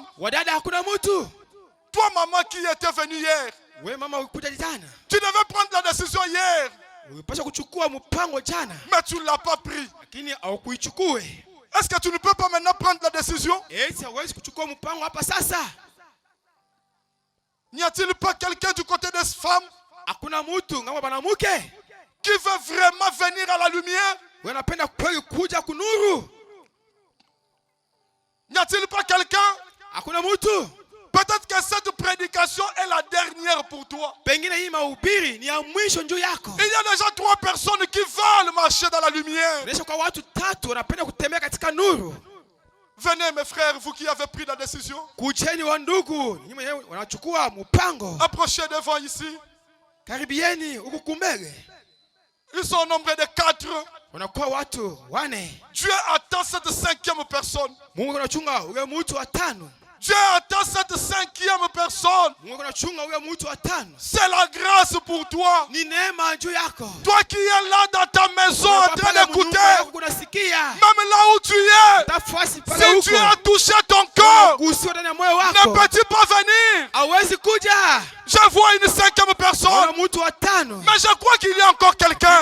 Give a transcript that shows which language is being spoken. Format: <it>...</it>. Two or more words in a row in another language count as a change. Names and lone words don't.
<sw>Wadada hakuna mtu.</sw> <fr>Toi, maman qui était venue hier,</fr> <sw>Wewe mama ulikuja jana.</sw> <fr>tu devais prendre la décision hier,</fr> <sw>Ulipaswa kuchukua mpango jana.</sw> <fr>mais tu ne l'as pas pris.</fr> <sw>Lakini haukuichukue.</sw> <fr>Est-ce que tu ne peux pas maintenant prendre la décision?</fr> <sw>Eti hauwezi kuchukua mpango hapa sasa.</sw> <fr>N'y a-t-il pas quelqu'un du côté des femmes</fr> <sw>Hakuna mtu ngamo banamuke</sw> <fr>qui veut vraiment venir à la lumière?</fr> <sw>wewe unapenda kweli kuja kunuru?</sw> <fr>N'y a-t-il pas quelqu'un?</fr> <sw>Hakuna mtu.</sw> <fr>Peut-être que cette prédication est la dernière pour toi.</fr> <sw>Pengine hii mahubiri ni ya mwisho njoo yako.</sw> <fr>Il y a déjà 3 personnes qui veulent marcher dans la lumière.</fr> <sw>Nesha kwa watu 3 wanapenda kutembea katika nuru.</sw> <fr>Venez mes frères, vous qui avez pris la décision.</fr> <sw>Kujeni wa ndugu, nyinyi wenyewe wanachukua mpango.</sw> <fr>Approchez devant ici.</fr> <sw>Karibieni huku kumbele.</sw> <fr>Ils sont au nombre de 4.</fr> <sw>Wanakuwa watu 4.</sw> <fr>Dieu attend cette 5e personne.</fr> <sw>Mungu anachunga ule mtu wa 5.</sw> <fr>Dieu attend cette 5e personne.</fr> <sw>Mungu anachunga ule mtu wa 5.</sw> <fr>C'est la grâce pour toi.</fr> <sw>Ni neema juu yako.</sw> <fr>Toi qui es là dans ta maison en train d'écouter, même Même là où tu es, si tu as touché ton corps, ne peux-tu pas venir? Je vois une 5e personne, mais je crois qu'il y a encore quelqu'un.</fr>